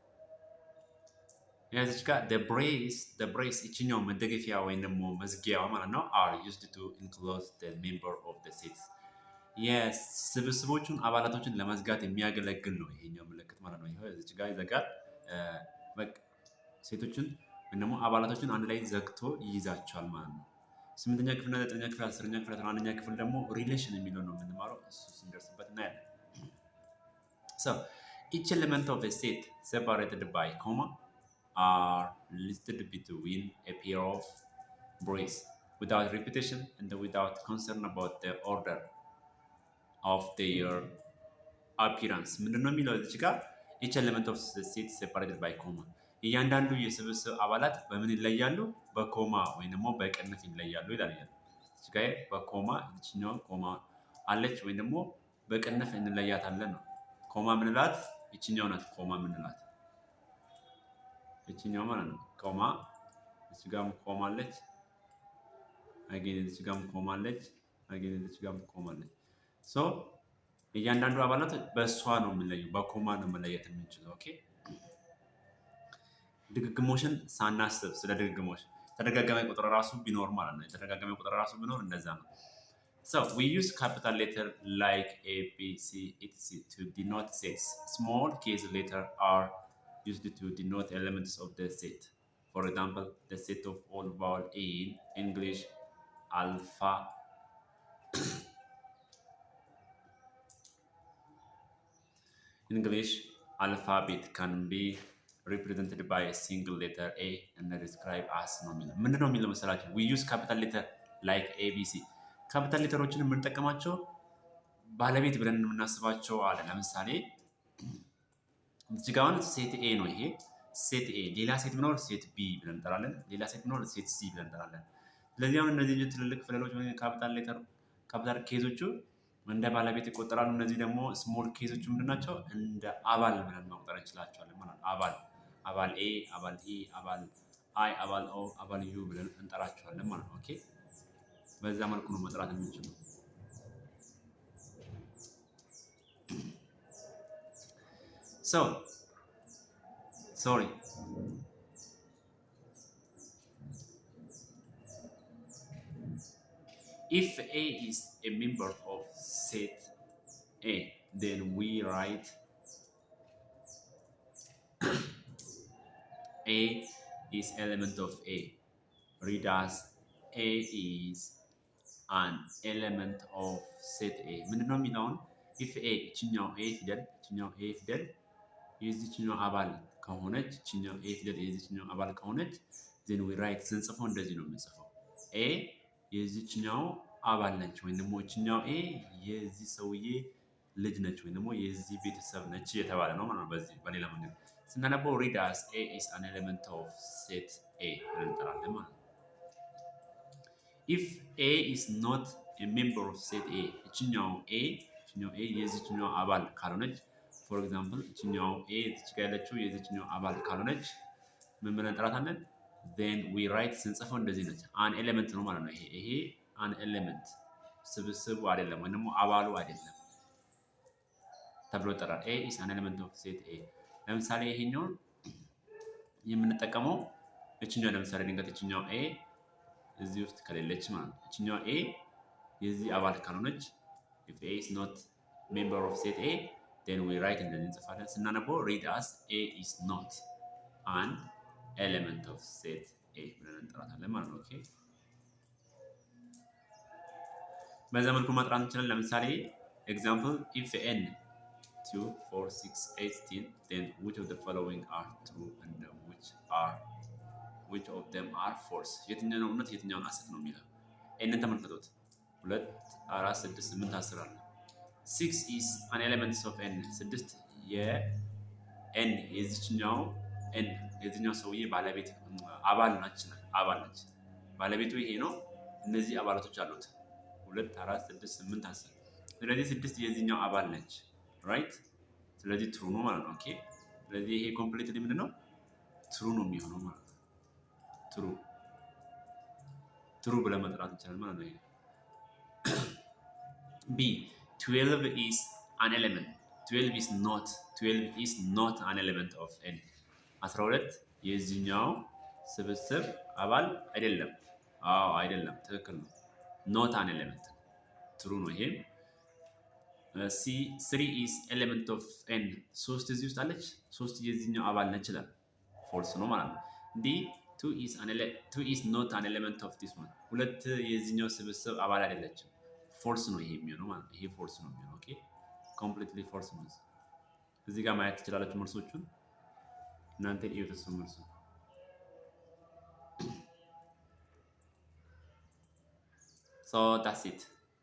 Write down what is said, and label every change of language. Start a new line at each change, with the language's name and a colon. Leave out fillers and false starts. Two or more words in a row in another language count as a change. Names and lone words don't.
Amharic: እዚች ጋር ብሬስ ይችኛው መደገፊያ ወይም ደግሞ መዝጊያዋ ማለት ነው
English: are used to enclose the member of the set
Amharic: የስብስቦቹን አባላቶችን ለመዝጋት የሚያገለግል ነው ይሄኛው ምልክት ማለት ነው። ይሄ እዚች ጋር ይዘጋል። በቃ ሴቶችን ወይም ደግሞ አባላቶችን አንድ ላይ ዘግቶ ይይዛቸዋል ማለት ነው። 8ኛ ክፍልና 9ኛ ክፍል 10ኛ ክፍል 11ኛ ክፍል ደግሞ ሪሌሽን የሚለው ነው የምንማረው። እሱ ስንደርስበት እናያለን።
English: So each element of a set separated by comma are listed between a pair of braces without repetition and without concern about the order of their appearance።
Amharic: ምንድን ነው የሚለው እዚህ ጋር
English: each element of the set separated by comma
Amharic: እያንዳንዱ የስብስብ አባላት በምን ይለያሉ? በኮማ ወይም ደግሞ በቅንፍ ይለያሉ ይላል። እዚህ ጋር በኮማ እዚህኛው ኮማ አለች ወይም ደግሞ በቅንፍ እንለያታለን ነው። ኮማ ምንላት ይችኛው ናት። ኮማ ምንላት ይችኛው ማለት ነው። ኮማ እዚህ ጋርም ኮማ አለች፣ አገኝ እዚህ ጋርም ኮማ አለች፣ አገኝ እዚህ ጋርም ኮማ አለች። ሶ እያንዳንዱ አባላት በእሷ ነው የምንለየው፣ በኮማ ነው መለየት የምንችለው። ኦኬ ድግግሞሽን ሳናስብ ስለ ድግግሞሽ ተደጋጋሚ ቁጥር ራሱ ቢኖር ማለት ነው። የተደጋጋሚ ቁጥር ራሱ ቢኖር እንደዛ ነው።
English: So we use capital letter like A, B, C, etc. to denote sets. Small case letters are used to denote elements of the set. For example, the set of all vowels in English alphabet can be represented by a single letter A and described as nominal.
Amharic: ምንድነው የሚለው መሰላችሁ?
English: We use capital letter like A, B, C.
Amharic: ካፒታል ሌተሮችን የምንጠቀማቸው ባለቤት ብለን የምናስባቸው አለ። ለምሳሌ እዚህ ጋር አሁን ሴት ኤ ነው። ይሄ ሴት ኤ፣ ሌላ ሴት ቢኖር ሴት ቢ ብለን እንጠራለን። ሌላ ሴት ቢኖር ሴት ሲ ብለን እንጠራለን። ስለዚህ አሁን እነዚህ ትልልቅ ፊደሎች ወይ ካፒታል ኬዞቹ እንደ ባለቤት ይቆጠራሉ። እነዚህ ደግሞ ስሞል ኬዞቹ ምንድን ናቸው? እንደ አባል ብለን መቁጠር እንችላቸዋለን ማለት ነው። አባል ኤ፣ አባል ኢ፣ አባል አይ፣ አባል ኦ፣ አባል ዩ ብለን እንጠራቸዋለን ማለት ነው። ኦኬ በዛ መልኩ ነው መጥራት የምንችለው። Sorry.
English: If A is a member of set A, then we write A is element of A. Read as A is an element of set A
Amharic: ምንድነው የሚለውን
English: if A
Amharic: እችኛው A ፊደል የዚህኛው አባል ከሆነች እችኛው A ፊደል የዚህኛው አባል ከሆነች
English: then we write
Amharic: ስንጽፈው እንደዚህ ነው የምንጽፈው A የዚህኛው አባል ነች ወይም ደግሞ እችኛው A የዚህ ሰውዬ ልጅ ነች ወይም ደግሞ የዚህ ቤተሰብ ነች የተባለ ነው ማለት ነው። በዚህ በሌላ መንገድ ስናነበው
English: read as A is an element of set A
Amharic: ብለን እንጠራለን ማለት ነው።
English: if A is not a member of set A
Amharic: እችኛው A የዚህኛው አባል ካልሆነች
English: for example
Amharic: እችኛው A እዚህ ጋር ያለችው የዚህኛው አባል ካልሆነች ምን ብለን እንጠራታለን?
English: then we write
Amharic: ስንጽፈው እንደዚህ ነች
English: an element
Amharic: ነው ማለት ነው። ይሄ
English: an element
Amharic: ስብስቡ አይደለም ወይም ደግሞ አባሉ አይደለም ተብሎ ይጠራል።
English: A is an element of set A
Amharic: ለምሳሌ ይሄኛው የምንጠቀመው እችኛው ለምሳሌ ድንገት እችኛው A እዚህ ውስጥ ከሌለች ማለት ነው። እችኛው A የዚህ አባል ካልሆነች
English: if A is not member of set A then we write
Amharic: እንደዚህ እንጽፋለን። ስናነበው
English: read as A is not an element of set A
Amharic: ብለን እንጠራታለን ማለት ነው። ኦኬ በዛ መልኩ ማጥራት እንችላለን። ለምሳሌ
English: example if n 2 4 6 8 10 then which of the following are true and which of them are false
Amharic: የትኛው ነው እውነት የትኛውን ሐሰት ነው የሚለው n ተመልከቱት 2 4 6 8 10 አለ
English: 6 is an element of n
Amharic: 6 የn የዚህኛው n የዚህኛው ሰውዬ ባለቤት አባል ነች ባለቤቱ ይሄ ነው። እነዚህ አባላቶች አሉት 2 4 6 8 10 ስለዚህ 6 የዚህኛው አባል ነች ራይት። ስለዚህ ትሩ ነው ማለት ነው። ኦኬ ስለዚህ ይሄ ኮምፕሊትሊ ምንድነው ትሩ ነው የሚሆነው ማለት ነው። ትሩ ብለን መጥራት እንችላለን ማለት ነው።
English: B 12 is an element 12 is not an element of n
Amharic: 12 የዚህኛው ስብስብ አባል አይደለም። አይደለም ትክክል ነው።
English: not an element
Amharic: ትሩ ነው ይሄ።
English: C 3 is element of n 3
Amharic: እዚህ ውስጥ አለች 3 የዚህኛው አባል ነች ይላል false ነው ማለት ነው።
English: D 2 is not an element of this one
Amharic: ሁለት የዚህኛው ስብስብ አባል አይደለችም false ነው ይሄ የሚሆነው ማለት ነው። ይሄ false ነው የሚሆነው ኦኬ
English: completely false
Amharic: ነው። እዚህ ጋር ማየት ትችላላችሁ መልሶቹን እናንተ እዩት እሱን መልሱ
English: so that's it